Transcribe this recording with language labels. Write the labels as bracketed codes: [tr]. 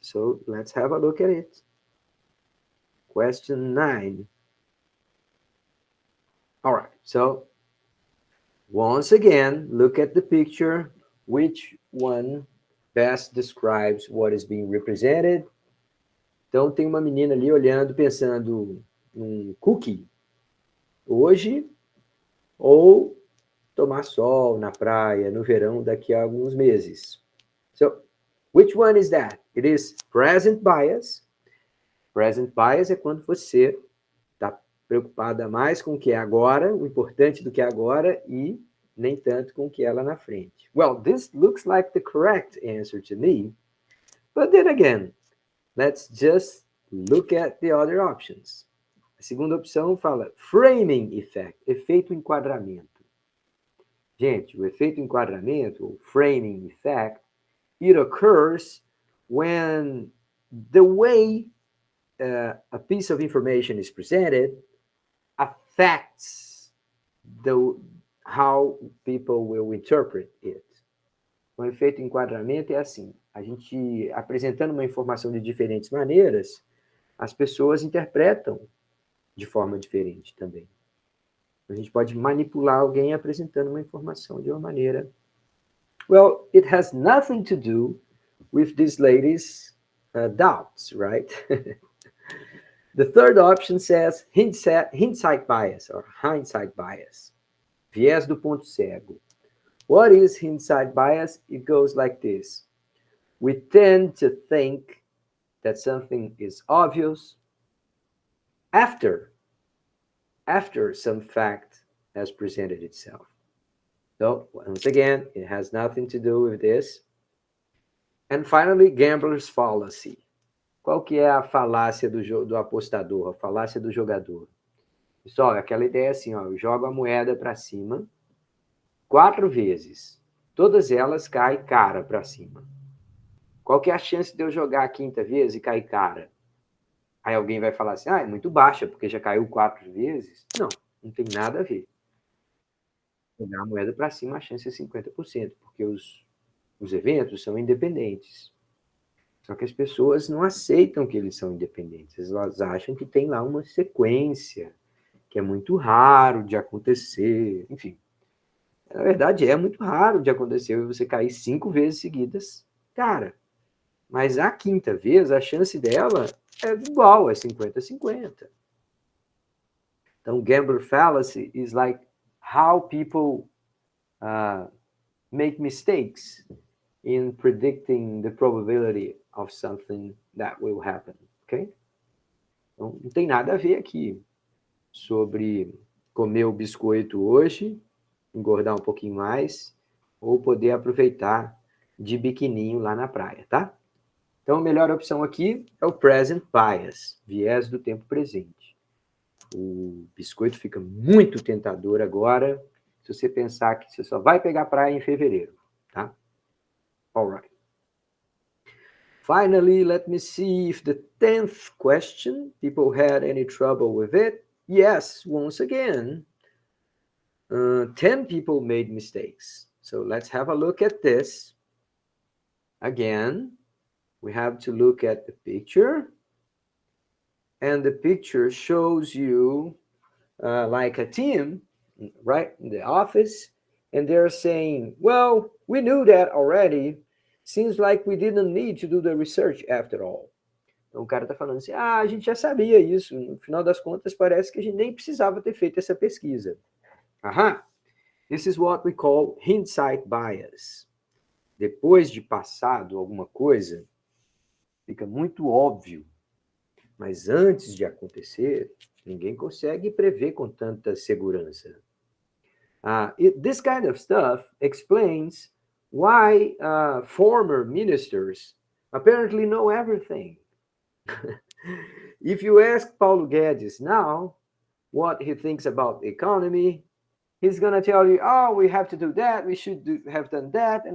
[en] So let's have a look at it. Question 9. All right, so once again, look at the picture. Which one best describes what is being represented? [pt] Então, tem uma menina ali olhando, pensando um cookie hoje ou tomar sol na praia no verão daqui a alguns meses. [en] So, which one is that? It is present bias. [pt] Present bias é quando você está preocupada mais com o que é agora, o importante do que é agora, e nem tanto com o que é lá na frente. [en] Well, this looks like the correct answer to me. But then again, let's just look at the other options. [pt] A segunda opção fala framing effect, efeito enquadramento. Gente, o efeito enquadramento, ou [en] framing effect, it occurs when the way a piece of information is presented affects how people will interpret it. [pt] O efeito enquadramento é assim, a gente apresentando uma informação de diferentes maneiras, as pessoas interpretam de forma diferente também. A gente pode manipular alguém apresentando uma informação de uma maneira. [en] Well, it has nothing to do with this lady's doubts, right? The third option says hindsight bias or hindsight bias. [pt] Viés do ponto cego. [en] What is hindsight bias? It goes like this. We tend to think that something is obvious after some fact has presented itself. So, once again, it has nothing to do with this. And finally, gambler's fallacy. [pt] Qual que é a falácia do apostador, a falácia do jogador? Pessoal, aquela ideia assim, ó, eu jogo a moeda para cima 4 vezes. Todas elas caem cara para cima. Qual que é a chance de eu jogar a 5ª vez e cair cara? Aí alguém vai falar assim, é muito baixa, porque já caiu 4 vezes. Não, não tem nada a ver. Jogar a moeda para cima, a chance é 50%, porque os eventos são independentes. Só que as pessoas não aceitam que eles são independentes. Elas acham que tem lá uma sequência, que é muito raro de acontecer. Enfim, na verdade, é muito raro de acontecer você cair 5 vezes seguidas. Cara, mas a 5ª vez, a chance dela é igual, é 50-50. [en] Então, gambler fallacy is like how people make mistakes in predicting the probability of something that will happen, ok? [pt] Então, não tem nada a ver aqui sobre comer o biscoito hoje, engordar um pouquinho mais, ou poder aproveitar de biquininho lá na praia, tá? Então, a melhor opção aqui é o present bias, viés do tempo presente. O biscoito fica muito tentador agora, se você pensar que você só vai pegar praia em fevereiro, tá? [en] All right. Finally, let me see if the 10th question, people had any trouble with it. Yes, once again, 10 people made mistakes. So let's have a look at this. Again, we have to look at the picture. And the picture shows you like a team, right, in the office. And they're saying, well, we knew that already. Seems like we didn't need to do the research after all. [pt] Então o cara está falando assim, a gente já sabia isso. No final das contas, parece que a gente nem precisava ter feito essa pesquisa. Aham. [en] This is what we call hindsight bias. [pt] Depois de passado alguma coisa, fica muito óbvio. Mas antes de acontecer, ninguém consegue prever com tanta segurança. [en] This kind of stuff explains why former ministers apparently know everything. If you ask Paulo Guedes now what he thinks about the economy, he's going to tell you, oh, we have to do that, we should have done that.